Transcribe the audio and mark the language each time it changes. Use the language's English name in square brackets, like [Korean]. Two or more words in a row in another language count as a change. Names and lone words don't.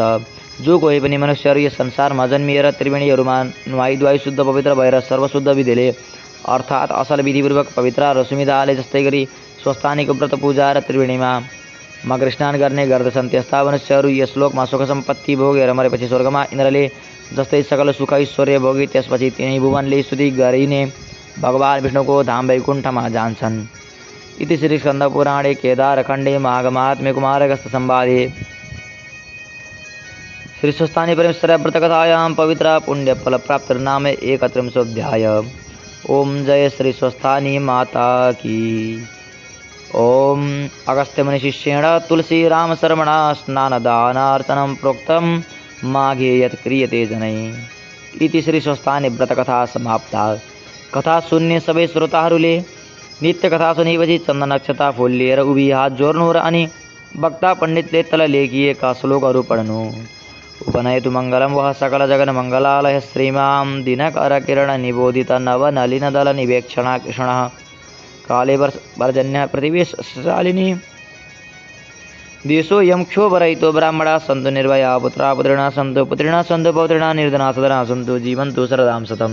[Nepali] जो कोही पनि मनुष्यहरू यस संसारमा जन्मिएर त्रिवेणीहरूमा नुहाई शुद्ध पवित्र भएर सर्वशुद्ध विधिले अर्थात् असल विधिपूर्वक पवित्र र सुमिधाले जस्तै गरी स्वस्थानीको व्रत पूजा र त्रिवेणीमा मकर स्नान गर्ने गर्दछन् त्यस्ता मनुष्यहरू यस लोकमा सुख सम्पत्ति भोगेर मरेपछि स्वर्गमा इन्द्रले जस्तै सकल सुख ऐश्वर्य भोगी त्यसपछि तिनै भुवनले स्तुति गरिने भगवान् विष्णुको धाम वैकुण्ठमा जान्छन्। [Sanskrit] इति श्री स्कन्द पुराणे केदारखण्डे माघ महात्म्य कुमारगस्त्य संवादे श्री स्वस्थानी परमेश्वर व्रत कथायां पवित्र पुण्य फल प्राप्तिर्नाम 31 [Hindi] ओम जय श्री स्वस्थानी माता की। [Sanskrit] ओम अगस्त्य मुनि शिष्येण तुलसी राम शर्मणा स्नानदानार्चनं प्रोक्तं माघे यत् क्रियते जनैः। इति श्री स्वस्थानी व्रत कथा समाप्ता। [Nepali] कथा सुन्ने सबै श्रोताहरूले नित्य कथा सुनेपछि चन्दन अक्षता फूल लिएर उभी हात जोड्नु र अनि वक्ता पण्डितले तल लेखिएका श्लोकहरू पढ्नु। [Sanskrit] उपनयतु मङ्गलं वः सकल जगन मङ्गलालय श्रीमां दिनकर किरण निबोधित नव नलिन दल निवेक्षणा कृष्णः काले वर्जन्य प्रतिवेशशालिनी देशो यं क्षोभरहितो ब्राह्मणा सन्तु निर्भया पुत्रा पुत्रिणा सन्तु पुत्रिणा सन्तु पौत्रिणा निर्धना सदना सन्तु जीवन्तु शरदां शतम्।